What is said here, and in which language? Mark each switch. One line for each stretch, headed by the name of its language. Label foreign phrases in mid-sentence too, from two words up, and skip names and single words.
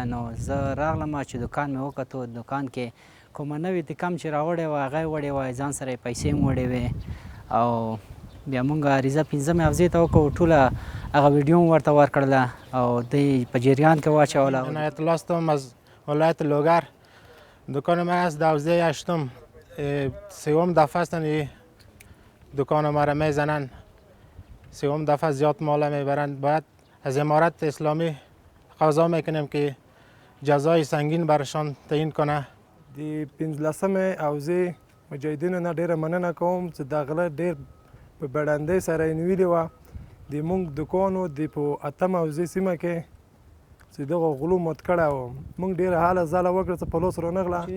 Pashto: نو زه راغلم چې دوکان مې وکتو، دوکان کې کومه نوې تکم چې راوړې وه هغه یې وړې وه، ځان سره یې پیسې هم وړې وې او بیا موږ عریضه 15مې حوزې ته وکړو. ټوله هغه ویډیو هم ورته ورکړله او دوی په جریان کې واچوله.
Persian: عنایت الله هستم از ولایت لوگر. دکان من از حوزه 8م 3م دفعه است دکان ما را میزنن. 3م دفعه زیاد مال میبرند. باید از امارت اسلامی تقاضا میکنیم که جزای سنگین برشان تعیین کنه.
Pashto: د 15مې حوزې مجاهدینو نه ډېره مننه کوم چې دا غله ډېر په بډندۍ سره یې نیولې وه. د موږ دوکانو د په 8 حوزې سیمه کې چې دغه غلو مات کړی و، موږ ډېره هله ځاله وکړه چې په لوس رانغله.